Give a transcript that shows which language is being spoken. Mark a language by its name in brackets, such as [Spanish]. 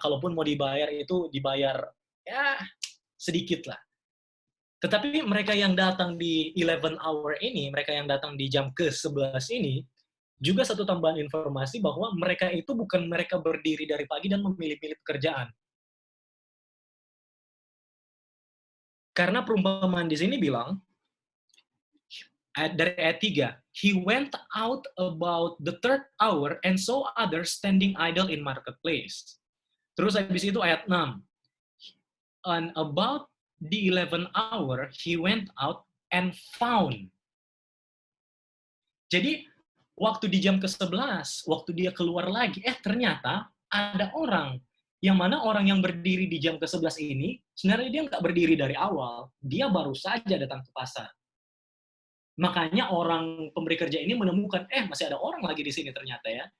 [Indonesian] Kalaupun mau dibayar itu dibayar ya sedikit lah. Tetapi mereka yang datang di 11 hour ini, mereka yang datang di jam ke-11 ini, juga satu tambahan informasi bahwa mereka itu bukan mereka berdiri dari pagi dan memilih-pilih pekerjaan. Karena perumpamaan di sini bilang, dari ayat 3, [English] he went out about the 3rd hour and saw others standing idle in marketplace. [Indonesian] Terus habis itu ayat 6, [English] and about the 11th hour, he went out and found. [Indonesian] Jadi, waktu di jam ke-11, waktu dia keluar lagi, ternyata ada orang. Yang mana orang yang berdiri di jam ke-11 ini, sebenarnya dia nggak berdiri dari awal. Dia baru saja datang ke pasar. Makanya orang pemberi kerja ini menemukan, masih ada orang lagi di sini ternyata ya.